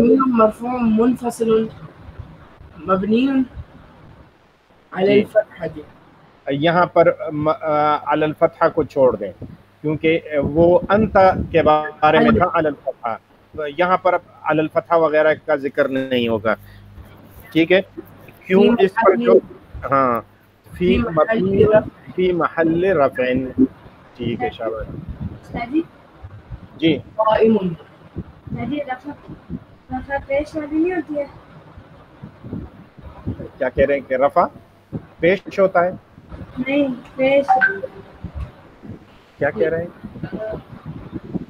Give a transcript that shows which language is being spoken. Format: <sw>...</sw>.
<ar>ضمیر مرفوع منفصل مبنی علی الفتحۃ.</ar> <ur>یہاں پر علی الفتحہ کو چھوڑ دیں کیونکہ وہ انت کے بارے میں تھا علی الفتحہ، یہاں پر علی الفتحہ وغیرہ کا ذکر نہیں ہوگا. ٹھیک ہے. کیوں؟ اس پر جو ہاں فی محل رفع. ٹھیک ہے شاباش. جی قائم. رفع پیش والی نہیں ہوتی ہے؟ کیا کہہ رہے ہیں کہ رفع پیش ہوتا ہے؟ نہیں، پیش. کیا کہہ رہے ہیں؟</ur>